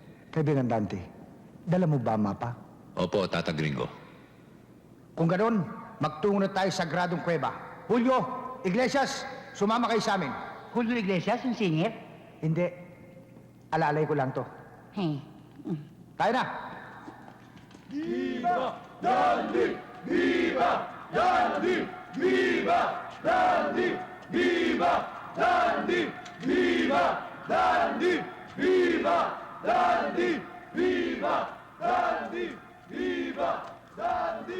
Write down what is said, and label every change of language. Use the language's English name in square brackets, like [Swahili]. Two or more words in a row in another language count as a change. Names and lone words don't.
[Filipino] Kaibigan Dante, dala mo ba ang mapa? Opo, Tata Gringo. Kung ganoon, magtungo na tayo sa Gradong Cueva. Julio, Iglesias, sumama kayo sa amin. Julio Iglesias, yung singer? Hindi. Alalay ko lang to. Tayo na! Viva Dandy! Viva Dandy! Viva Dandy! Viva Dandy! Viva Dandy! Viva Dandy! Viva Dandy! Viva Dandy!